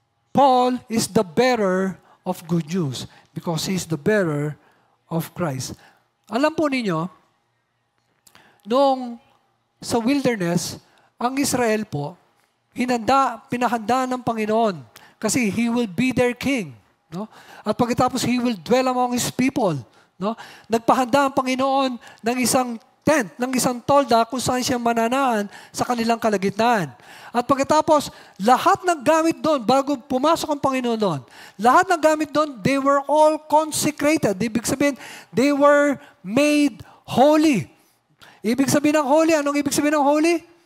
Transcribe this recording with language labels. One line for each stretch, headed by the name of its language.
English: Paul is the bearer of good news because he is the bearer of Christ.
Filipino: Alam po ninyo, noong sa wilderness, ang Israel po, pinahanda ng Panginoon kasi
English: He will be their king.
Filipino: No? At pagkatapos,
English: He will dwell among His people.
Filipino: No? Nagpahanda ang Panginoon ng isang tent, ng isang tolda kung saan siya mananaan sa kanilang kalagitnaan. At pagkatapos, lahat ng gamit doon, bago pumasok ang Panginoon doon, lahat ng gamit doon,
English: they were all consecrated.
Filipino: Ibig sabihin,
English: they were made holy.
Filipino: Ibig sabihin ng holy, anong ibig sabihin ng holy?